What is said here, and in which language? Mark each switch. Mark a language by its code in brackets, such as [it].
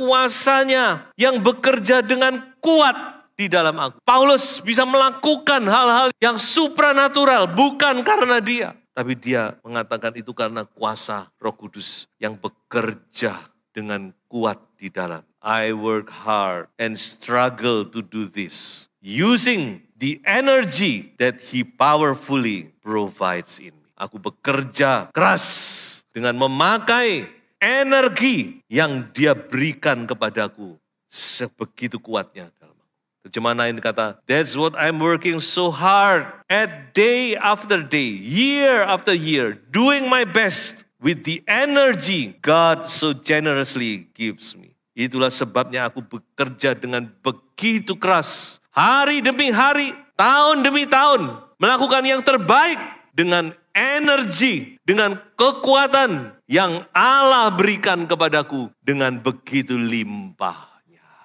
[id] Kuasanya yang bekerja dengan kuat di dalam aku. Paulus bisa melakukan hal-hal yang supranatural bukan karena dia. Tapi dia mengatakan itu karena kuasa Roh Kudus yang bekerja dengan kuat di dalam. [en] I work hard and struggle to do this. Using the energy that He powerfully provides in me. [id] Aku bekerja keras dengan memakai energi yang dia berikan kepadaku sebegitu kuatnya. Terjemahan lain kata, [en] that's what I'm working so hard at day after day, year after year, doing my best with the energy God so generously gives me. [id] Itulah sebabnya aku bekerja dengan begitu keras, hari demi hari, tahun demi tahun, melakukan yang terbaik dengan energi, dengan kekuatan yang Allah berikan kepadaku dengan begitu limpahnya.